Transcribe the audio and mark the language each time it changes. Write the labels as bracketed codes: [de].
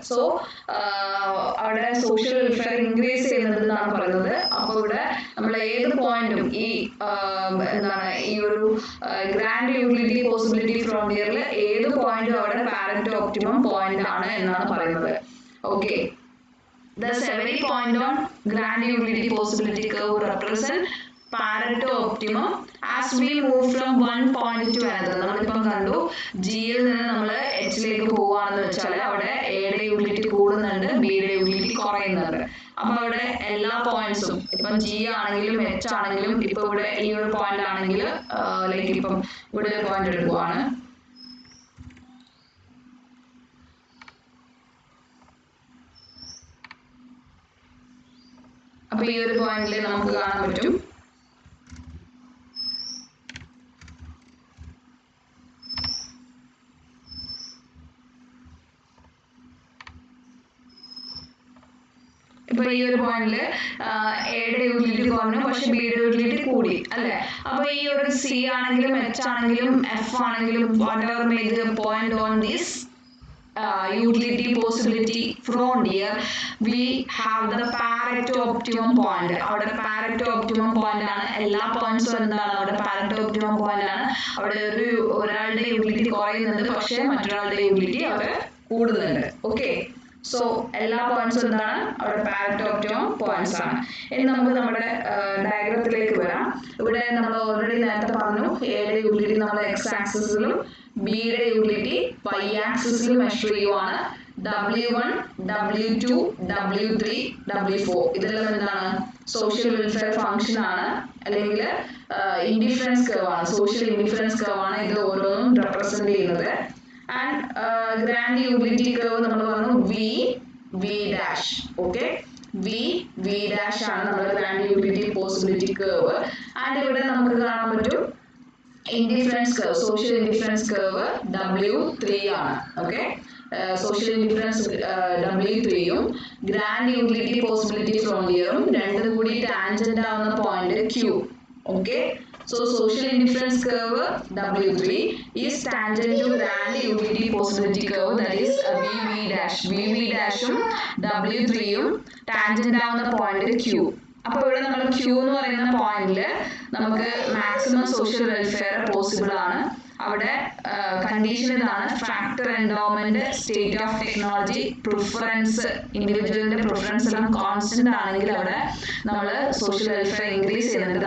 [ml] So അവിടെ social welfare increase ചെയ്യുന്നുണ്ട് എന്നാണ് പറയുന്നത്. അപ്പൊ ഇവിടെ നമ്മൾ ഏത് പോയിന്റും ഈ എന്താണ് ഈ ഒരു ഗ്രാൻഡ് യൂട്ടിലിറ്റി പോസിബിലിറ്റി ഫ്രോണ്ടിയറിൽ ഏത് പോയിന്റും അവിടെ പാരന്റ് ഒപ്റ്റിമം പോയിന്റ് ആണ് എന്നാണ് പറയുന്നത്. [en] Okay, thus every point on grand utility possibility curve represent Pareto optimum as we move from one point to another. [ml] നമ്മളിപ്പം കണ്ടു ജിയിൽ നിന്ന് നമ്മൾ എച്ചിലേക്ക് പോവുകയാണെന്ന് വെച്ചാൽ അവിടെ എയുടെ യൂട്ടിലിറ്റി കൂടുന്നുണ്ട്, ബിയുടെ യൂട്ടിലിറ്റി കുറയുന്നുണ്ട്. അപ്പൊ അവിടെ എല്ലാ പോയിന്റ്സും ഇപ്പം ജി ആണെങ്കിലും എച്ച് ആണെങ്കിലും ഇപ്പൊ ഇവിടെ ഈ ഒരു പോയിന്റ് ആണെങ്കിൽ ലൈക്ക് ഇപ്പം ഇവിടെ ഒരു പോയിന്റ് എടുക്കുവാണ്. അപ്പൊ ഈ ഒരു പോയിന്റിൽ നമുക്ക് കാണാൻ പറ്റും ഇപ്പൊ ഈ ഒരു പോയിന്റില് എയുടെ യൂട്ടിലിറ്റി കുറഞ്ഞു പക്ഷെ ബിയുടെ യൂട്ടിലിറ്റി കൂടി അല്ലെ. അപ്പൊ ഈ ഒരു സി ആണെങ്കിലും എച്ച് ആണെങ്കിലും എഫ് ആണെങ്കിലും [en] whatever may the point on this utility possibility frontier, we have the Pareto optimum point. [ml] Our Pareto optimum point ആണ് എല്ലാ പോയിന്റ്സും എന്താണ് അവിടെ Pareto optimum point ആണ്. അവിടെ ഒരാളുടെ യൂട്ടിലിറ്റി കുറയുന്നുണ്ട്, പക്ഷേ മറ്റൊരാളുടെ യൂട്ടിലിറ്റി അവിടെ കൂടുന്നുണ്ട്. ഓക്കെ, സോ എല്ലാ പോയിന്റ്സും എന്താണ് അവിടെ Pareto optimum പോയിന്റ്സ് ആണ്. ഇനി നമുക്ക് നമ്മുടെ ഡയഗ്രത്തിലേക്ക് വരാം. ഇവിടെ നമ്മൾ ഓൾറെഡി നേരത്തെ പറഞ്ഞു എയുടെ യൂട്ടിലിറ്റി നമ്മൾ എക്സ് ആക്സിസിലും ബിയുടെ യൂട്ടിലിറ്റി വൈ ആക്സിസിലും മെഷർ ചെയ്യുവാണ്. W1, W2, W3, W4 ഇതെല്ലാം എന്താണ് സോഷ്യൽ വെൽഫെയർ ഫംഗ്ഷൻ ആണ്, അല്ലെങ്കിൽ ഇൻഡിഫറൻസ് കർവ് ആണ്, സോഷ്യൽ ഇൻഡിഫറൻസ് കർവ് ആണ് ഇത് ഓരോന്നും റെപ്രസെന്റ് ചെയ്യുന്നത്. ആൻഡ് ഗ്രാൻഡ് യൂട്ടിലിറ്റി കർവ് നമ്മൾ പറഞ്ഞു V dash. Okay, V dash ആണ് നമ്മുടെ grand utility possibility curve. And ഇവിടെ നമുക്ക് കാണാൻ പറ്റും indifference curve, social indifference curve W3 ആണ്. Okay, social indifference W3യും grand utility possibility ഫ്രോണ്ടിയറും രണ്ടും കൂടി ടാൻജന്റ് ആവുന്ന point Q. [en] Okay, so social indifference curve W3 is tangent to grand utility possibility curve, that is VV dash. [ml] VV dash ഉം W3 ഉം tangent ആവുന്ന point Q. അപ്പോൾ ഇവിടെ നമ്മൾ Q എന്ന് പറയുന്ന പോയിന്റില് നമുക്ക് മാക്സിമം സോഷ്യൽ വെൽഫെയർ പോസിബിൾ ആണ്. അവിടെ കണ്ടീഷൻ ഇതാണ്, factor endowment, state of technology, preference, ഇൻഡിവിജ്വലിന്റെ preference എല്ലാം കോൺസ്റ്റന്റ് ആണെങ്കിൽ അവിടെ നമ്മൾ സോഷ്യൽ വെൽഫെയർ ഇൻക്രീസ് ചെയ്യുന്നുണ്ട്.